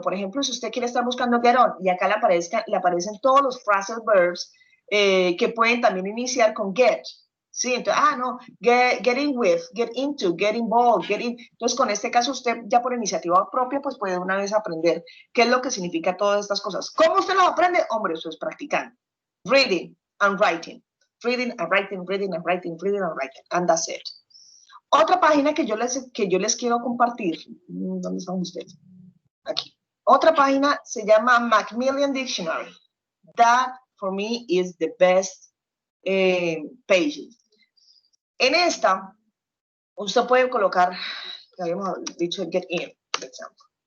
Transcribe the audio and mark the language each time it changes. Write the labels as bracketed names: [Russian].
[Spanish] Por ejemplo, si usted quiere estar buscando get on y acá le aparecen todos los phrasal verbs que pueden también iniciar con get. ¿Sí? Entonces, get in with, get into, get involved, get in. Entonces, con este caso, usted ya por iniciativa propia, pues puede una vez aprender qué es lo que significa todas estas cosas. ¿Cómo usted lo aprende? Hombre, eso es practicando. [English] Reading and writing. Reading and writing, reading and writing, reading and writing. And that's it. [Spanish] Otra página que yo les quiero compartir. ¿Dónde están ustedes? Aquí. Otra página se llama Macmillan Dictionary. [English] That, for me, is the best page. [Spanish] En esta, usted puede colocar, habíamos dicho get in, por ejemplo.